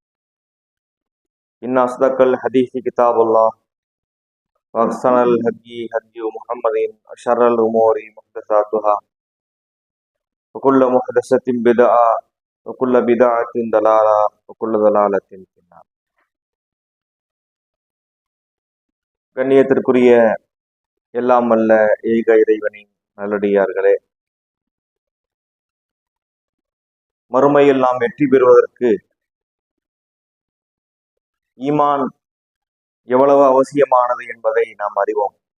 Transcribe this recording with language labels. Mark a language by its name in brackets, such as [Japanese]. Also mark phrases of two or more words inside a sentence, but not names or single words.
[Arabic] إن أصدق الحديث كتاب الله وأحسن الهدي هدي محمد وشر الأمور محدثاتها وكل محدثة بدعة وكل بدعة ضلالة وكل ضلالة في النار. [Tamil] கண்ணியத்திற்குரிய எல்லாம் வல்ல ஏக இறைவனின் நல்லடியார்களே, மறுமையில் நாம் வெற்றி பெறுவதற்கு ஈமான் எவ்வளவு அவசியமானது என்பதை நாம் அறிவோம்.